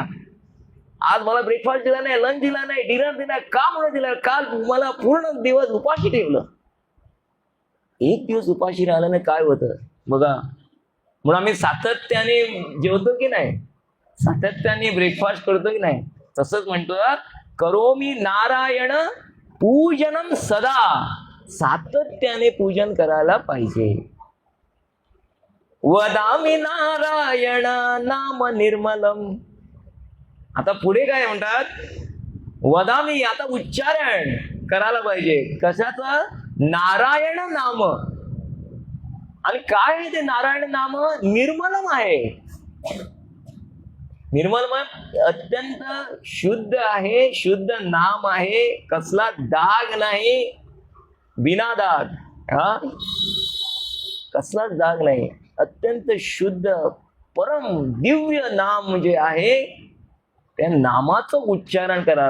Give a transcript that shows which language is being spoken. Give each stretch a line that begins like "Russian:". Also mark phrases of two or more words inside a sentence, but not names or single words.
Marathi: आज मला ब्रेकफास्ट दिला नाही, लंच दिला नाही, डिनर दिला, का म्हणून दिला, काल मला पूर्ण दिवस उपाशी ठेवलं. एक दिवस उपाशी राहिल्याने काय होतं बघा. म्हणून आम्ही सातत्याने जेवतो की नाही, सातत्याने ब्रेकफास्ट करतो की नाही. तसंच म्हणतो
Sanskrit: करोमी नारायण पूजनम सदा,
Marathi: सातत्याने पूजन करायला पाहिजे.
Sanskrit: वदामी नारायण नाम निर्मलम.
Marathi: आता पुढे काय म्हणतात, वदामी, आता उच्चारण करायला पाहिजे कशाचं, नारायण नाम. आणि काय आहे ते नारायण नाम, निर्मलम आहे. निर्मलम अत्यंत शुद्ध आहे, शुद्ध नाम आहे, कसला डाग नाही, बिना डाग, हा कसलाच डाग नाही, अत्यंत शुद्ध परम दिव्य नाम जे आहे त्या नामाचं उच्चारण करा.